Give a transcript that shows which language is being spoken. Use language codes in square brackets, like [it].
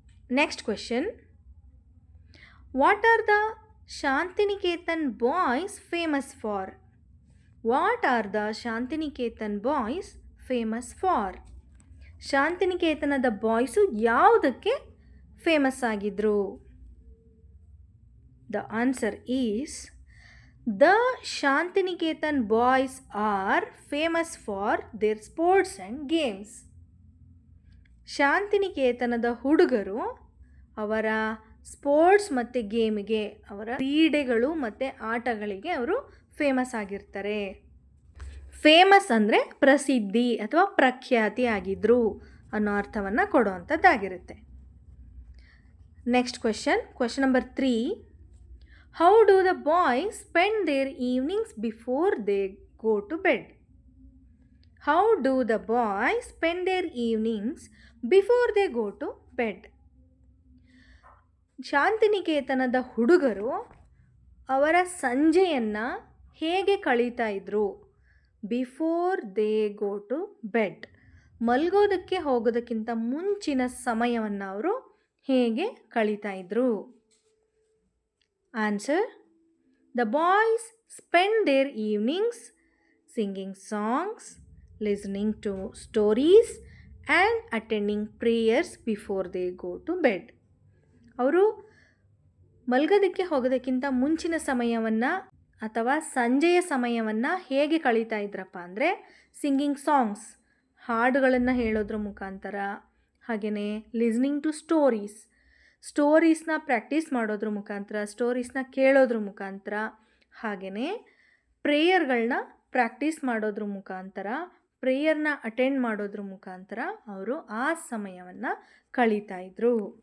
[en] Next question. What are the Shantiniketan boys famous for? What are the Shantiniketan boys famous for? [kn] ಶಾಂತಿನಿಕೇತನದ boys ಯಾವುದಕ್ಕೆ famous ಆಗಿದ್ರು? [en] The answer is, the Shantiniketan boys are famous for their sports and games. [kn] ಶಾಂತಿನಿಕೇತನದ ಹುಡುಗರು ಅವರ sports ಮತ್ತು ಗೇಮಿಗೆ, ಅವರ ಕ್ರೀಡೆಗಳು ಮತ್ತು ಆಟಗಳಿಗೆ ಅವರು famous ಆಗಿರ್ತಾರೆ. ಫೇಮಸ್ ಅಂದರೆ ಪ್ರಸಿದ್ಧಿ ಅಥವಾ ಪ್ರಖ್ಯಾತಿ ಆಗಿದ್ರು ಅನ್ನೋ ಅರ್ಥವನ್ನು ಕೊಡುವಂಥದ್ದಾಗಿರುತ್ತೆ. [en] Next question number 3. How do the boys spend their evenings before they go to bed? How do the boys spend their evenings before they go to bed? [kn] ಶಾಂತಿನಿಕೇತನದ ಹುಡುಗರು ಅವರ ಸಂಜೆಯನ್ನು ಹೇಗೆ ಕಳೀತಾ ಇದ್ರು? [en] before they go to bed, [kn] ಮಲ್ಗೋದಕ್ಕೆ ಹೋಗೋದಕ್ಕಿಂತ ಮುಂಚಿನ ಸಮಯವನ್ನು ಅವರು ಹೇಗೆ ಕಳೀತಾ ಇದ್ರು? [en] Answer. The boys spend their evenings singing songs, listening to stories and attending prayers before they go to bed. [kn] ಅವರು ಮಲ್ಗೋದಕ್ಕೆ ಹೋಗೋದಕ್ಕಿಂತ ಮುಂಚಿನ ಸಮಯವನ್ನು ಅಥವಾ ಸಂಜೆಯ ಸಮಯವನ್ನು ಹೇಗೆ ಕಳೀತಾ ಇದ್ರಪ್ಪ ಅಂದರೆ [en] singing songs, [kn] ಹಾಡುಗಳನ್ನು ಹೇಳೋದ್ರ ಮುಖಾಂತರ, ಹಾಗೆಯೇ ಲಿಸ್ನಿಂಗ್ ಟು ಸ್ಟೋರೀಸ್ನ ಪ್ರಾಕ್ಟೀಸ್ ಮಾಡೋದ್ರ ಮುಖಾಂತರ, ಸ್ಟೋರೀಸ್ನ ಕೇಳೋದ್ರ ಮುಖಾಂತರ, ಹಾಗೆಯೇ ಪ್ರೇಯರ್ಗಳನ್ನ ಪ್ರಾಕ್ಟೀಸ್ ಮಾಡೋದ್ರ ಮುಖಾಂತರ, ಪ್ರೇಯರ್ನ ಅಟೆಂಡ್ ಮಾಡೋದ್ರ ಮುಖಾಂತರ ಅವರು ಆ ಸಮಯವನ್ನು ಕಳೀತಾ ಇದ್ರು.